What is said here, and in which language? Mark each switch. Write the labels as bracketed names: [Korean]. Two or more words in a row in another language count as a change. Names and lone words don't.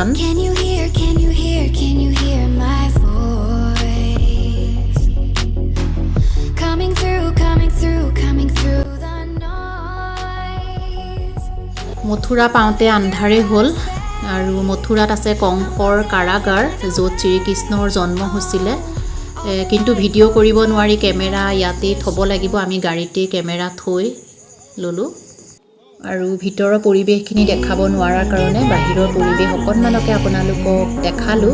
[English] Can you hear, can you hear, can you hear my voice? Coming through, coming through, coming through the noise. [Assamese] মথুৰা পাওঁতে আন্ধাৰে হ'ল। আৰু মথুৰাত আছে কংসৰ কাৰাগাৰ, য'ত শ্ৰীকৃষ্ণৰ জন্ম হৈছিলে। কিন্তু ভিডিঅ' কৰিব নোৱাৰি, কেমেৰা ইয়াতেই থ'ব লাগিব। আমি গাড়ীতেই কেমেৰা থৈ ল'লোঁ। আৰু ভিতৰৰ পৰিৱেশখিনি দেখাব নোৱাৰাৰ কাৰণে বাহিৰৰ পৰিৱেশ অকণমানকে আপোনালোকক দেখালোঁ।